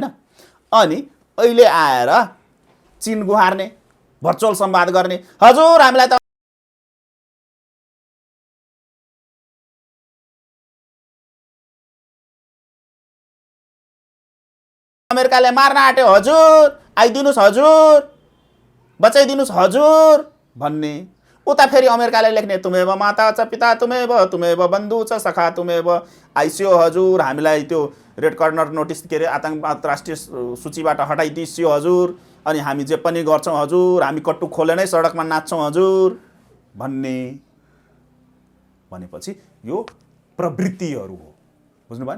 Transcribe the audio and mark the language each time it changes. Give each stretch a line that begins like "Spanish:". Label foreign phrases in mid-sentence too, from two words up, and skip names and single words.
Nepali: अनि अहिले आएर चीन गुहार्ने, भर्चुअल संवाद गर्ने, हजुर हामीलाई त अमेरिकाले मार्न आँट्यो, हजुर आइदिनुस्, हजुर बचाइदिनुस्, हजुर भन्ने। उता फेरि अमेरिकाले लेख्ने
Sanskrit: तुमेव माता च पिता तुमेव बन्धु च सखा तुमेव
Nepali: आइसियो, हजुर हामीलाई त्यो रेड कर्नर नोटिस के अरे आतङ्क अन्तर्राष्ट्रिय सूचीबाट हटाइदिसियो हजुर, अनि हामी जे पनि गर्छौँ हजुर, हामी कट्टु खोले नै सडकमा नाच्छौँ हजुर भन्ने। भनेपछि यो प्रवृत्तिहरू हो, बुझ्नु भएन?